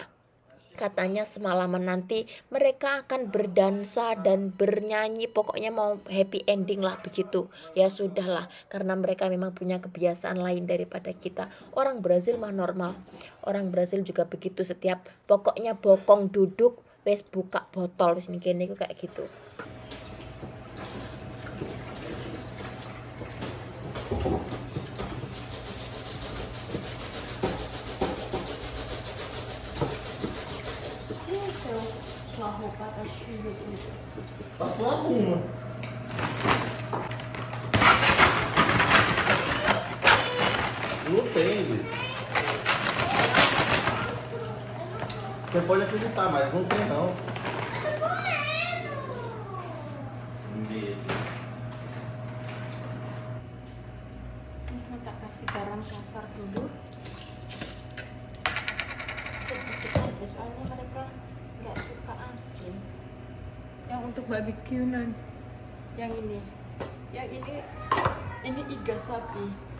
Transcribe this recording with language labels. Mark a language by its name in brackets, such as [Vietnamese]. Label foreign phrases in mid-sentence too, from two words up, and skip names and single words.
[Indonesian] Katanya semalaman nanti mereka akan berdansa dan bernyanyi, pokoknya mau [English] happy ending [Indonesian] lah begitu. Ya sudahlah, karena mereka memang punya kebiasaan lain daripada kita. Orang Brazil mah normal. Orang Brazil juga begitu, setiap pokoknya bokong duduk wes buka botol [Javanese] wis kene [Indonesian] kayak gitu. [Portuguese] Sua roupa tá suja tudo. Passou alguma. Não tem, bicho. Você pode acreditar, mas não tem não. Medo. [Indonesian] Ini tak kasih garam kasar dulu. Sedikit aja soalnya mereka nggak suka asin. Yang untuk barbekyunan, yang ini iga sapi.